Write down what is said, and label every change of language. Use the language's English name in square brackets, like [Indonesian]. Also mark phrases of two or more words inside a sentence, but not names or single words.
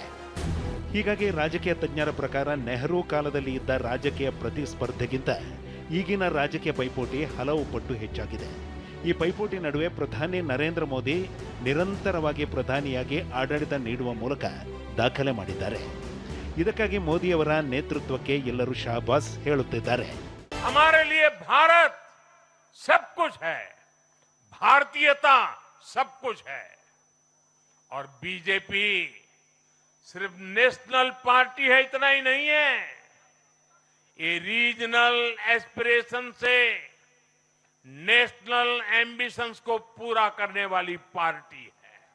[Kannada] ಹೀಗಾಗಿ ರಾಜಕೀಯ ತಜ್ಞರ ಪ್ರಕಾರ ನೆಹರು ಕಾಲದಲ್ಲಿ ಇದ್ದ ರಾಜಕೀಯ ಪ್ರತಿಸ್ಪರ್ಧೆಗಿಂತ ಈಗಿನ ರಾಜಕೀಯ ಪೈಪೋಟಿ ಹಲವು ಪಟ್ಟು ಹೆಚ್ಚಾಗಿದೆ. ಈ ಪೈಪೋಟಿ ನಡುವೆ ಪ್ರಧಾನಿ ನರೇಂದ್ರ ಮೋದಿ ನಿರಂತರವಾಗಿ ಪ್ರಧಾನಿಯಾಗಿ ಆಡಳಿತ ನೀಡುವ ಮೂಲಕ ದಾಖಲೆ ಮಾಡಿದ್ದಾರೆ. ಇದಕ್ಕಾಗಿ ಮೋದಿಯವರ ನೇತೃತ್ವಕ್ಕೆ ಎಲ್ಲರೂ ಶಾಬಾಸ್ ಹೇಳುತ್ತಿದ್ದಾರೆ. [Hindi] हमारे लिए भारत सब कुछ है, भारतीयता सब कुछ है, और बीजेपी सिर्फ [English] national party [Hindi] है इतना ही नहीं है, ये [English] regional aspiration [Hindi] से [English] national ambitions [Hindi] को पूरा करने वाली पार्टी है.